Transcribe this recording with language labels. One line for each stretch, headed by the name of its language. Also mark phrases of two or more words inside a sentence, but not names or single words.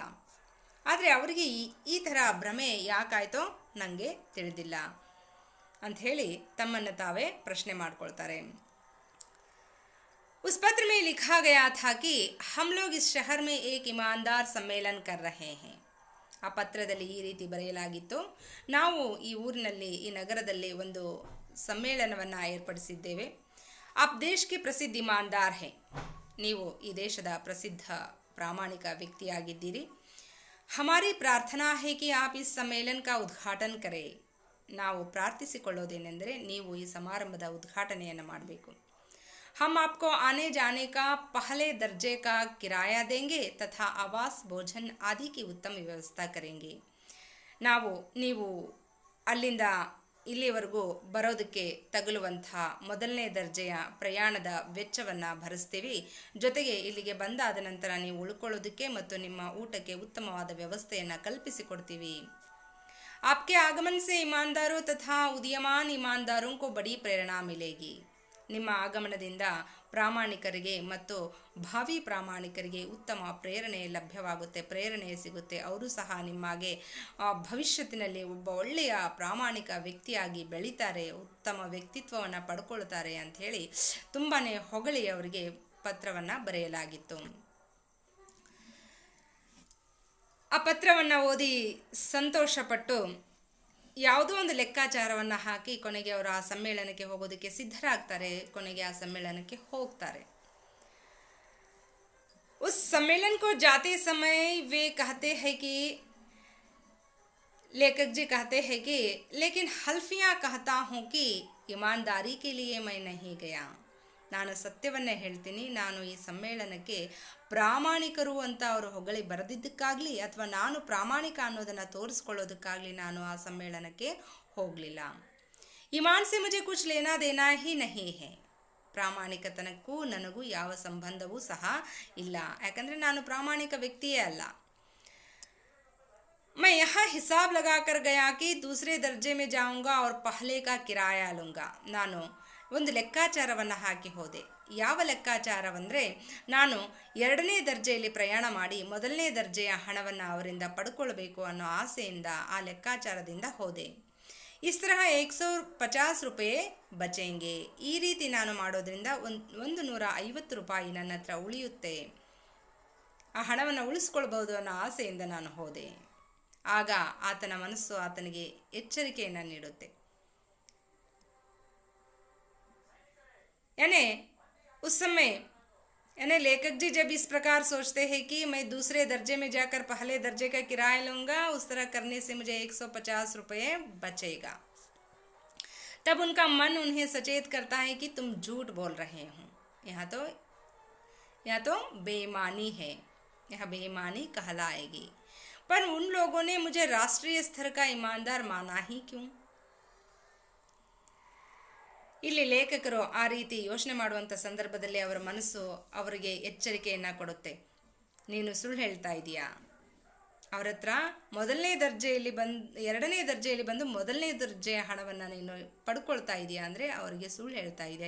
Kannada: ಆದರೆ ಅವರಿಗೆ ಈ ಥರ ಭ್ರಮೆ ಯಾಕಾಯ್ತೋ ನನಗೆ ತಿಳಿದಿಲ್ಲ ಅಂಥೇಳಿ ತಮ್ಮನ್ನು ತಾವೇ ಪ್ರಶ್ನೆ ಮಾಡ್ಕೊಳ್ತಾರೆ।
Hindi: उस पत्र में लिखा गया था कि हम लोग इस शहर में एक ईमानदार सम्मेलन कर रहे हैं।
Kannada: ಆ ಪತ್ರದಲ್ಲಿ ಈ ರೀತಿ ಬರೆಯಲಾಗಿತ್ತು, ನಾವು ಈ ಊರಿನಲ್ಲಿ, ಈ ನಗರದಲ್ಲಿ ಒಂದು ಸಮ್ಮೇಳನವನ್ನು ಏರ್ಪಡಿಸಿದ್ದೇವೆ।
Hindi: आप देश के प्रसिद्ध ईमानदार हैं,
Kannada: ನೀವು ಈ ದೇಶದ ಪ್ರಸಿದ್ಧ ಪ್ರಾಮಾಣಿಕ ವ್ಯಕ್ತಿಯಾಗಿದ್ದೀರಿ।
Hindi: हमारी प्रार्थना है कि आप इस सम्मेलन का उद्घाटन करें।
Kannada: ನಾವು ಪ್ರಾರ್ಥಿಸಿಕೊಳ್ಳೋದೇನೆಂದರೆ ನೀವು ಈ ಸಮಾರಂಭದ ಉದ್ಘಾಟನೆಯನ್ನು ಮಾಡಬೇಕು।
Hindi: हम आपको आने जाने का पहले दर्जे का किराया देंगे तथा आवास भोजन आदि की उत्तम ವ್ಯವಸ್ಥೆ करेंगे.
Kannada: ನೀವು ಅಲ್ಲಿಂದ ಇಲ್ಲಿವರೆಗೂ ಬರೋದಕ್ಕೆ ತಗುಲುವಂಥ ಮೊದಲನೇ ದರ್ಜೆಯ ಪ್ರಯಾಣದ ವೆಚ್ಚವನ್ನು ಭರಿಸ್ತೀವಿ. ಜೊತೆಗೆ ಇಲ್ಲಿಗೆ ಬಂದಾದ ನಂತರ ನೀವು ಉಳ್ಕೊಳ್ಳೋದಕ್ಕೆ ಮತ್ತು ನಿಮ್ಮ ಊಟಕ್ಕೆ ಉತ್ತಮವಾದ ವ್ಯವಸ್ಥೆಯನ್ನು ಕಲ್ಪಿಸಿಕೊಡ್ತೀವಿ.
Hindi: आपके आगमन से ईमानदारों तथा उदीयमान ईमानदारों को बड़ी प्रेरणा मिलेगी.
Kannada: ನಿಮ್ಮ ಆಗಮನದಿಂದ ಪ್ರಾಮಾಣಿಕರಿಗೆ ಮತ್ತು ಭಾವಿ ಪ್ರಾಮಾಣಿಕರಿಗೆ ಉತ್ತಮ ಪ್ರೇರಣೆ ಲಭ್ಯವಾಗುತ್ತೆ, ಪ್ರೇರಣೆ ಸಿಗುತ್ತೆ. ಅವರು ಸಹ ನಿಮಗೆ ಭವಿಷ್ಯತ್ತಿನಲ್ಲಿ ಒಬ್ಬ ಒಳ್ಳೆಯ ಪ್ರಾಮಾಣಿಕ ವ್ಯಕ್ತಿಯಾಗಿ ಬೆಳೀತಾರೆ, ಉತ್ತಮ ವ್ಯಕ್ತಿತ್ವವನ್ನು ಪಡ್ಕೊಳ್ತಾರೆ ಅಂಥೇಳಿ ತುಂಬಾ ಹೊಗಳಿ ಅವರಿಗೆ ಪತ್ರವನ್ನು ಬರೆಯಲಾಗಿತ್ತು. ಆ ಪತ್ರವನ್ನು ಓದಿ ಸಂತೋಷಪಟ್ಟು ಯಾವುದೋ ಒಂದು ಲೆಕ್ಕಾಚಾರವನ್ನು ಹಾಕಿ ಕೊನೆಗೆ ಅವರು ಆ ಸಮ್ಮೇಳನಕ್ಕೆ ಹೋಗೋದಕ್ಕೆ ಸಿದ್ಧರಾಗ್ತಾರೆ. ಕೊನೆಗೆ ಆ ಸಮ್ಮೇಳನಕ್ಕೆ ಹೋಗ್ತಾರೆ.
Hindi: उस सम्मेलन को जाते समय वे कहते हैं कि लेखक जी कहते हैं कि लेकिन हल्फियाँ कहता हूँ कि ईमानदारी के लिए मैं नहीं गया.
Kannada: ನಾನು ಸತ್ಯವನ್ನೇ ಹೇಳ್ತೀನಿ, ನಾನು ಈ ಸಮ್ಮೇಳನಕ್ಕೆ ಪ್ರಾಮಾಣಿಕರು ಅಂತ ಅವರು ಹೊಗಳಿ ಬರೆದಿದ್ದಕ್ಕಾಗಲಿ ಅಥವಾ ನಾನು ಪ್ರಾಮಾಣಿಕ ಅನ್ನೋದನ್ನು ತೋರಿಸ್ಕೊಳ್ಳೋದಕ್ಕಾಗಲಿ ನಾನು ಆ ಸಮ್ಮೇಳನಕ್ಕೆ ಹೋಗಲಿಲ್ಲ.
Hindi: ईमान से मुझे कुछ लेना देना ही नहीं है.
Kannada: ಪ್ರಾಮಾಣಿಕತನಕ್ಕೂ ನನಗೂ ಯಾವ ಸಂಬಂಧವೂ ಸಹ ಇಲ್ಲ, ಯಾಕಂದರೆ ನಾನು ಪ್ರಾಮಾಣಿಕ ವ್ಯಕ್ತಿಯೇ ಅಲ್ಲ.
Hindi: मैं यहाँ हिसाब लगाकर गया कि दूसरे दर्जे में जाऊँगा और पहले का किराया लूँगा.
Kannada: ನಾನು ಒಂದು ಲೆಕ್ಕಾಚಾರವನ್ನು ಹಾಕಿ ಹೋದೆ. ಯಾವ ಲೆಕ್ಕಾಚಾರವಂದರೆ, ನಾನು ಎರಡನೇ ದರ್ಜೆಯಲ್ಲಿ ಪ್ರಯಾಣ ಮಾಡಿ ಮೊದಲನೇ ದರ್ಜೆಯ ಹಣವನ್ನು ಅವರಿಂದ ಪಡ್ಕೊಳ್ಬೇಕು ಅನ್ನೋ ಆಸೆಯಿಂದ ಆ ಲೆಕ್ಕಾಚಾರದಿಂದ ಹೋದೆ.
Hindi: इस तरह 150 रुपये बचेंगे.
Kannada: ಈ ರೀತಿ ನಾನು ಮಾಡೋದ್ರಿಂದ 150 ರೂಪಾಯಿ ನನ್ನ ಹತ್ರ ಉಳಿಯುತ್ತೆ, ಆ ಹಣವನ್ನು ಉಳಿಸ್ಕೊಳ್ಬೋದು ಅನ್ನೋ ಆಸೆಯಿಂದ ನಾನು ಹೋದೆ. ಆಗ ಆತನ ಮನಸ್ಸು ಆತನಿಗೆ ಎಚ್ಚರಿಕೆಯನ್ನು ನೀಡುತ್ತೆ.
Hindi: यानी उस समय यानी लेखक जी जब इस प्रकार सोचते हैं कि मैं दूसरे दर्जे में जाकर पहले दर्जे का किराया लूँगा, उस तरह करने से मुझे 150 रुपये बचेगा, तब उनका मन उन्हें सचेत करता है कि तुम झूठ बोल रहे हो. यहाँ तो बेईमानी है, यहाँ बेईमानी कहलाएगी. पर उन लोगों ने मुझे राष्ट्रीय स्तर का ईमानदार माना ही क्यों?
Kannada: ಇಲ್ಲಿ ಲೇಖಕರು ಆ ರೀತಿ ಯೋಚನೆ ಮಾಡುವಂಥ ಸಂದರ್ಭದಲ್ಲಿ ಅವರ ಮನಸ್ಸು ಅವರಿಗೆ ಎಚ್ಚರಿಕೆಯನ್ನು ಕೊಡುತ್ತೆ. ನೀನು ಸುಳ್ಳು ಹೇಳ್ತಾ ಇದೀಯಾ, ಅವ್ರ ಹತ್ರ ಎರಡನೇ ದರ್ಜೆಯಲ್ಲಿ ಬಂದು ಮೊದಲನೇ ದರ್ಜೆಯ ಹಣವನ್ನು ನೀನು ಪಡ್ಕೊಳ್ತಾ ಇದೆಯಾ ಅಂದರೆ ಅವರಿಗೆ ಸುಳ್ಳು ಹೇಳ್ತಾ ಇದೆಯಾ.